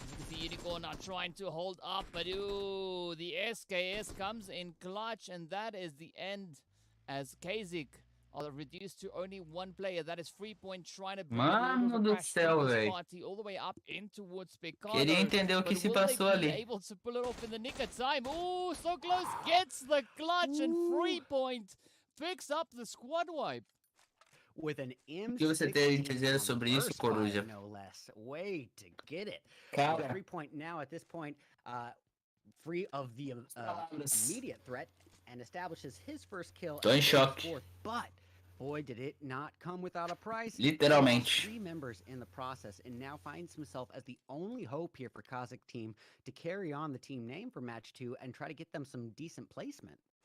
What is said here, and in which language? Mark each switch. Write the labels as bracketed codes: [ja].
[en] The Unicorn are trying to hold up, but the SKS comes in clutch, and that is the end as Kazik are reduced to only 1 player. That is 3 Point trying to bring the party all the way up in towards Picado. [pt] Queria entender o que se passou ali. [en] Able to pull it off in the nick of time. So close. Gets the clutch, and 3 Point picks up the squad wipe. With an M16 [pt] O que você tem a dizer sobre isso, Coruja? [en] No less. Way to get it. [pt] Cara. [en] 3 Point now at this point, free of the immediate threat, and establishes his first kill. [pt] Tô em choque. [en] But boy, did it not come without a price. [pt] Literalmente. [en] 3 members in the process, and now finds himself as the only hope here for Kazakh team to carry on the team name for match 2 and try to get them some decent placement.